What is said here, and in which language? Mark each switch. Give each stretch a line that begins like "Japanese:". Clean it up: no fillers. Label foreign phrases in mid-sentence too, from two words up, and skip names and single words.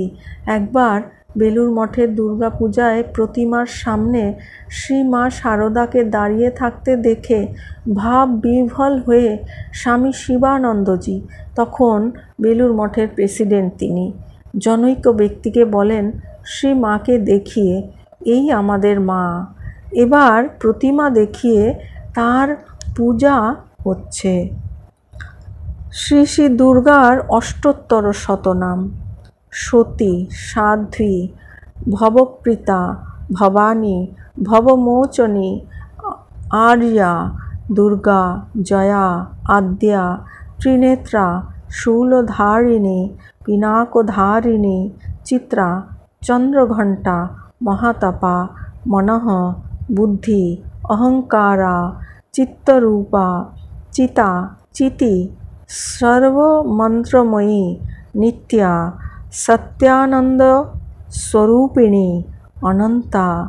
Bangla: একবার বেলুর মঠের দুর্গাপূজায় প্রতিমার সামনে শ্রী মা সারদাকে দাঁড়িয়ে থাকতে দেখে ভাব বিহ্বল হয়ে স্বামী শিবানন্দজি, তখন বেলুর মঠের প্রেসিডেন্ট তিনি, জনৈক ব্যক্তিকে বলেন, শ্রী মাকে দেখিয়ে এই আমাদের মা, এবার প্রতিমা দেখিয়ে তার পূজা হচ্ছে। শ্রী শ্রী দুর্গার অষ্টোত্তর শতনাম: সতী, সাধ্বী, ভবপ্রীতা, ভবানী, ভবমোচনী, আর্যা, দুর্গা, জয়া, আদ্যা, ত্রিনেত্রা, শূলধারিণী, পিনাকধারিণী, চিত্রা, চন্দ্রঘণ্টা, মহাতপা, মনঃ, বুদ্ধি, অহংকারা, চিত্তরূপা, চিতা, চিতি, সর্বমন্ত্রময়ী, নিত্যা, সত্যানন্দ স্বরূপিণী, অনন্তা,